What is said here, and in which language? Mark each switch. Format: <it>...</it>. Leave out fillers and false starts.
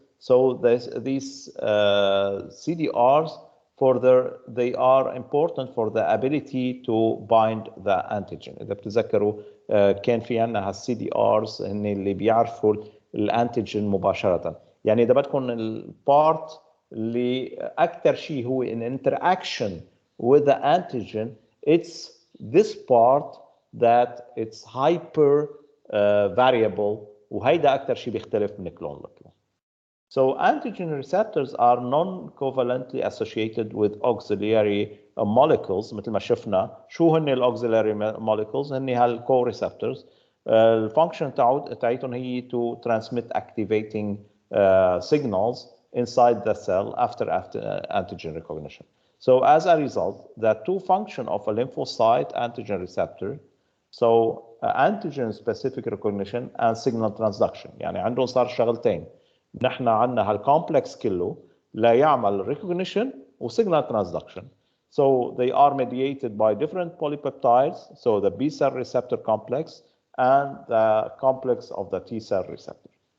<en>So these CDRs they are important for the ability to bind the antigen.</en> <ar>إذا بتذكروا كان في عندنا هالسي دي ارز هن اللي بيعرفوا الانتيجين مباشرة. يعني إذا بدكم البارت اللي أكثر شيء هو</ar> <en>in interaction with the antigen, it's this part that it's hyper variable</en> <ar>وهيدا أكثر شيء بيختلف من كلون لكلون.</ar> <en>So antigen receptors are non-covalently associated with auxiliary molecules.</en> <ar>مثل ما شفنا شو هن الاوكسيلاري molecules؟ هن هالكو-receptors. الفانكشن تاعتهم هي</ar> <en>to transmit activating signals inside the cell after antigen recognition. So as a result, the two function of a lymphocyte antigen receptor, so antigen specific recognition and signal transduction.</en> <ar>يعني عندهم صار شغلتين. نحن عندنا هالcomplex كله لا يعمل recognition و signal transduction.</ar> <en>So they are mediated by different polypeptides. So the B cell receptor complex and the complex of the T cell receptor.</en>